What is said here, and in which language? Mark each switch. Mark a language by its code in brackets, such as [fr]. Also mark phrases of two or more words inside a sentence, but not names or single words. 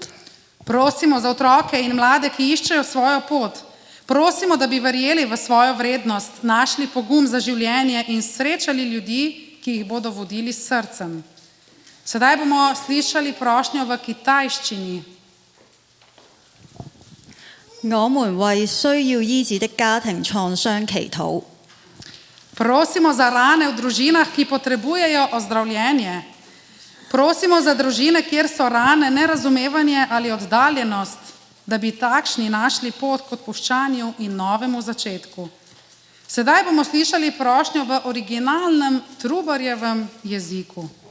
[sl] Prosimo za otroke in mlade, ki iščejo svojo pot. Prosimo, da bi verjeli v svojo vrednost, našli pogum za življenje in srečali ljudi, ki jih bodo vodili s srcem. Sedaj bomo slišali prošnjo v kitajščini. [zh] 我們為需要醫治的家庭創傷祈禱。 [sl] Prosimo za rane v družinah, ki potrebujejo ozdravljenje. Prosimo za družine, kjer so rane, nerazumevanje ali oddaljenost, da bi takšni našli pot k odpuščanju in novemu začetku. Sedaj bomo slišali prošnjo v originalnem Trubarjevem jeziku.